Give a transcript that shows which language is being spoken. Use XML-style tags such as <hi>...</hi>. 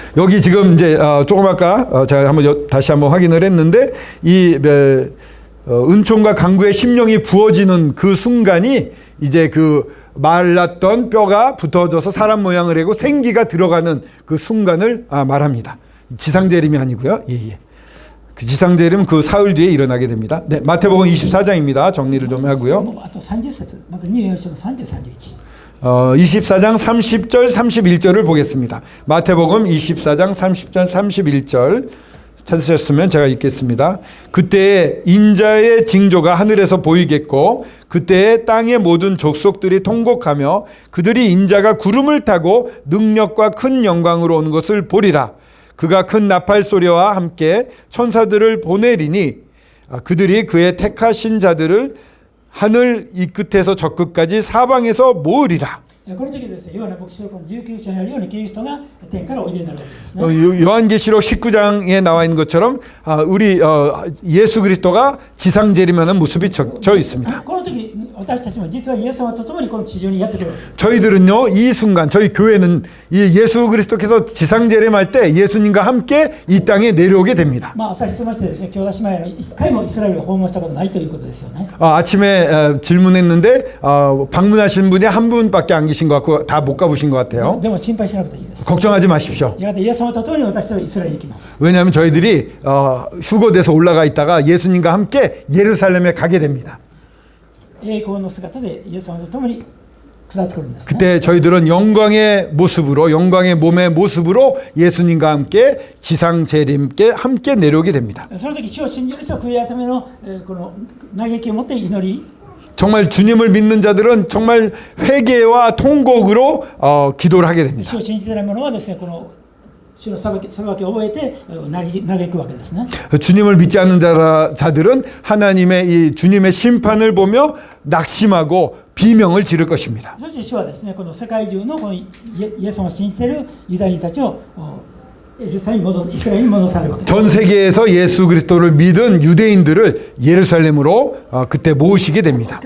<ko>여기 지금 이제 조금 아까 제가 한번 다시 한번 확인을 했는데 이 은총과 강구의 심령이 부어지는 그 순간이 이제 그 말랐던 뼈가 붙어져서 사람 모양을 하고 생기가 들어가는 그 순간을 말합니다. 지상재림이 아니고요. 예. 그 지상재림은 그 사흘 뒤에 일어나게 됩니다. 네, 마태복음 24장입니다. 정리를 좀 하고요.</ko> <ja>あと30節、またニューヨーク書の30、31。</ja> <ko>24장 30절 31절을 보겠습니다. 마태복음 24장 30절 31절 찾으셨으면 제가 읽겠습니다. 그때에 인자의 징조가 하늘에서 보이겠고 그때에 땅의 모든 족속들이 통곡하며 그들이 인자가 구름을 타고 능력과 큰 영광으로 오는 것을 보리라. 그가 큰 나팔 소리와 함께 천사들을 보내리니 그들이 그의 택하신 자들을 하늘 이 끝에서 저 끝까지 사방에서 모으리라.</ko> <ja>この時ですね、ヨハネ牧師書の19章にあるようにキリストが天からおいでになるわけですね。</ja> <ko>요한계시록 19장에 나와 있는 것처럼 우리 예수 그리스도가 지상 재림하는 모습이 저 있습니다.</ko> <ja>この時私たちも実はイエス様と共にこの地上にやってくる。</ja> <ko>저희들은요 이 순간 저희 교회는 이 예수 그리스도께서 지상 재림할 때 예수님과 함께 이 땅에 내려오게 됩니다.</ko> <ja>まあ朝質ましてですね、兄弟姉妹の一回もイスラエルを訪問したことないということですよね。</ja> <ko>아침에 질문했는데 방문하신 분이 한 분밖에 안 계신 것 같고 다 못 가보신 것 같아요.</ko> <ja>でも心配しなくていいです。</ja> <ko>걱정하지 마십시오.</ko> <ja>やがてイエス様と共に私たちはイスラエルに行きます。</ja> <ko>왜냐하면 저희들이 휴거돼서 올라가 있다가 예수님과 함께 예루살렘에 가게 됩니다.</ko> <ja>栄光の姿でイエス様と共に下ってくるんですね。</ja> <ko>그때 저희들은 영광의 모습으로 영광의 몸의 모습으로 예수님과 함께 지상 재림께 함께 내려오게 됩니다.</ko> <ja>その時主を信じる人は悔い改めのこの嘆きを持って祈り</ja> <ko>정말 주님을 믿는 자들은 정말 회개와 통곡으로 기도를 하게 됩니다.</ko> <ja>主を信じてない者はですね、この主の裁きを覚えて嘆くわけですね。</ja> <ko>주님을 믿지 않는 자들은 하나님의 이 주님의 심판을 보며 낙심하고 비명을 지를 것입니다.</ko> <ja>そして主はですね、この世界中のこのイエス様を信じているユダヤ人たちをイスラエルに戻されるわけです。</ja> <ko>전 세계에서 예수 그리스도를 믿은 유대인들을 예루살렘으로 그때 모으시게 됩니다.</ko>